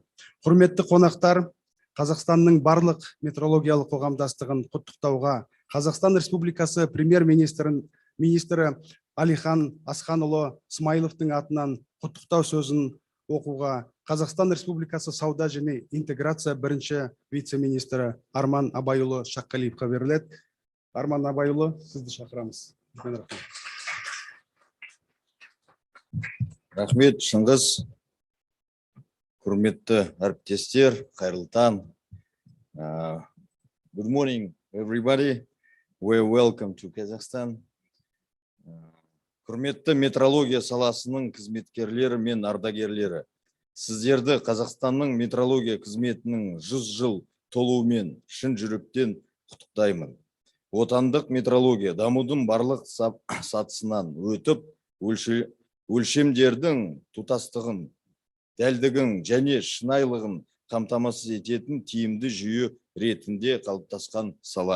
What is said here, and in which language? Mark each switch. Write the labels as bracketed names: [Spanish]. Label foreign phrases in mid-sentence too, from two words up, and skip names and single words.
[Kazakh] Құрметті қонақтар, Қазақстанның барлық метрологиялық қоғамдастығын құттықтауға Қазақстан Республикасы премьер-министрі Алихан Асханұлы Смайыловтың атынан құттықтау сөзін оқуға Қазақстан Республикасы сауда және интеграция бірінші вице-министрі Арман Абайұлы Шаққалиевқа беріледі. Арман Абайұлы, сізді шақырамыз. Рахмет, Шыңғыс. Құрметті әріптестер, қайырлы таң. [English] Good morning, everybody. We're welcome to Kazakhstan. [Kazakh] Құрметті метрология саласының қызметкерлері мен ардагерлері. Сіздерді Қазақстанның метрология қызметінің 100 жыл толуымен шын жүректен құттықтаймын. Отандық метрология дамудың барлық сатысынан өтіп, өлшемдердің тұтастығын, дәлдігін және шынайылығын қамтамасыз ететін тиімді жүйе ретінде қалыптасқан сала.